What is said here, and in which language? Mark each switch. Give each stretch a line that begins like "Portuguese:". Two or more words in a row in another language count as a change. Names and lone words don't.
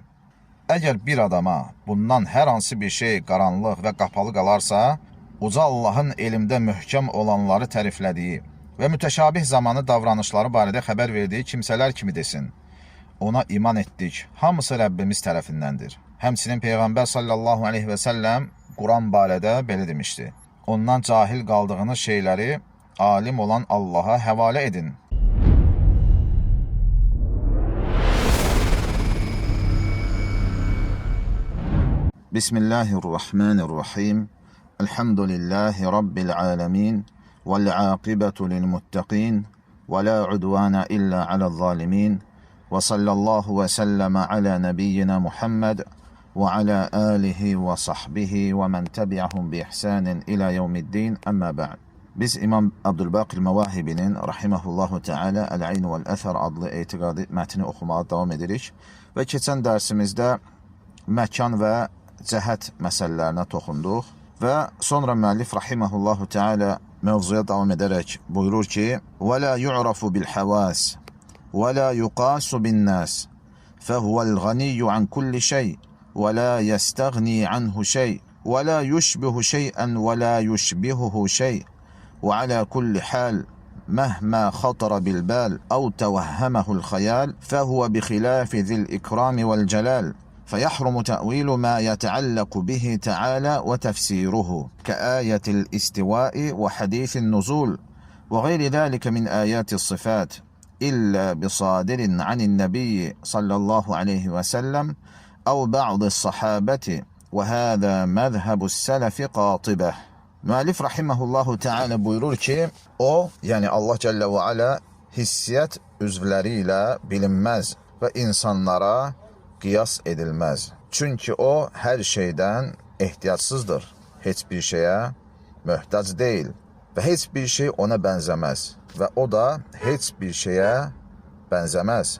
Azerbaijani: Əgər bir adama bundan hər hansı bir şey qaranlıq və qapalı qalarsa, uca Allahın elmdə möhkəm olanları təriflədiyi və mütəşabih zamanı davranışları barədə xəbər verdiyi kimsələr kimi desin. Ona iman etdik, hamısı Rəbbimiz tərəfindəndir. Həmçinin Peyğəmbər
Arabic: صلى الله عليه وسلم
Azerbaijani: Quran barədə belə demişdi. Ondan cahil qaldığınız şeyləri alim olan Allaha həvalə edin.
Arabic: Bismillahirrahmanirrahim. الحمد لله رب العالمين والعاقبة للمتقين. ولا عدوان إلا على الظالمين. وصلى الله وسلم على نبينا محمد وعلى آله وصحبه ومن تبعهم بإحسان إلى يوم الدين أما بعد.
Azerbaijani: Biz İmam Abdülbaqir Məvahibinin
Arabic: رحمه الله تعالى
Azerbaijani: El-Ayn vel-Əthər adlı etiqadi mətni oxumağa davam edirik və keçən dərsimizdə məkan və cəhət məsələlərinə toxunduq və sonra müəllif
Arabic: رحمه الله تعالى
Azerbaijani: mövzuya davam edərək buyurur ki:
Arabic: "ولا يعرف بالحواس ولا يقاس بالناس فهو الغني عن كل شيء ولا يستغني عنه شيء ولا يشبه شيئا ولا يشبهه شيء و على كل حال مهما خطر بالبال أو توهمه الخيال فهو بخلاف ذي الإكرام والجلال فيحرم تأويل ما يتعلق به تعالى وتفسيره كآية الاستواء وحديث النزول وغير ذلك من آيات الصفات إلا بصادر عن النبي صلى الله عليه وسلم أو بعض الصحابة وهذا مذهب السلف قاطبة."
Azerbaijani: Müəllif
Arabic: رحمه الله تعالى
Azerbaijani: buyurur ki, o, yəni Allah
Arabic: جل وعلا
Azerbaijani: hissiyyat üzvləri ilə bilinməz və insanlara qiyas edilməz. Çünki o, hər şeydən ehtiyatsızdır, heç bir şeyə möhtac deyil və heç bir şey ona bənzəməz və o da heç bir şeyə bənzəməz.